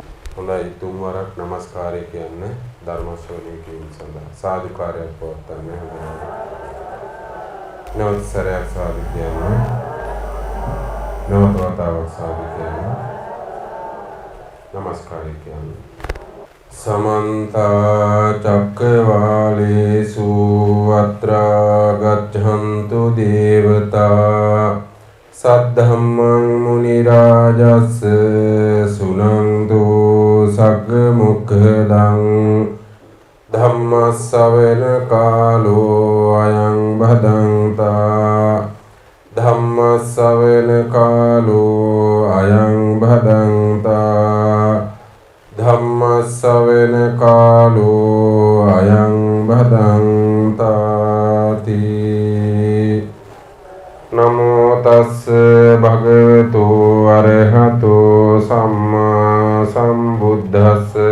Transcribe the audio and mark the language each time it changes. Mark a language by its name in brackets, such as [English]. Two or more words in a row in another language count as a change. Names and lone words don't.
[Sinhala] හොඳයි තුන් වරක් নমස්කාරය කියන්න ධර්ම ශ්‍රවණය කිරීම සඳහා සාදුකාරයක් පවත්වන්න හදනවා. නවත සරයක් සාදු කියන්න. නවත වතාවක් සාදු කියන්න. নমස්කාරය කියන්න. [Pali] समन्त चक्रवालेषु अत्र गच्छन्तु देवता सद्धम्मं मुनिराजस्य सुनन्तु सग्मुखदं धम्मश्रवण कालो अयं भदन्ता धम्मश्रवण कालो अयं भदन्ता ධම්මස්සවෙන කාලෝ අයං භදන්තාති නමෝ තස්ස භගවතු අරහතෝ සම්මා සම්බුද්දස්ස